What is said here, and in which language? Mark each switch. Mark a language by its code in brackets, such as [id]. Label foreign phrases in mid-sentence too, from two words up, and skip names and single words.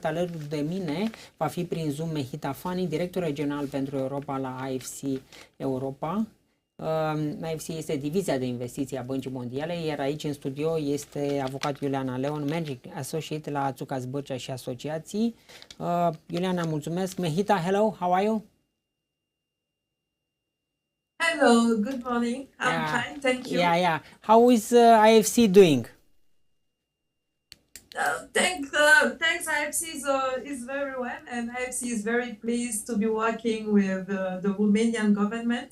[ro] Alături de mine va fi prin Zoom Mehita FANNY, director regional pentru Europa la IFC Europa. IFC este divizia de investiții a Băncii Mondiale, iar aici în studio este avocat Iuliana LEON, [en] managing associate [ro] la Țuca Zbârcea și Asociații. Iuliana, mulțumesc. [en] Mehita, hello, how are you? Hello, good morning. I'm fine, thank you. Yeah. How is IFC doing? Thanks, IFC is very well, and IFC is very pleased to be working with the Romanian government.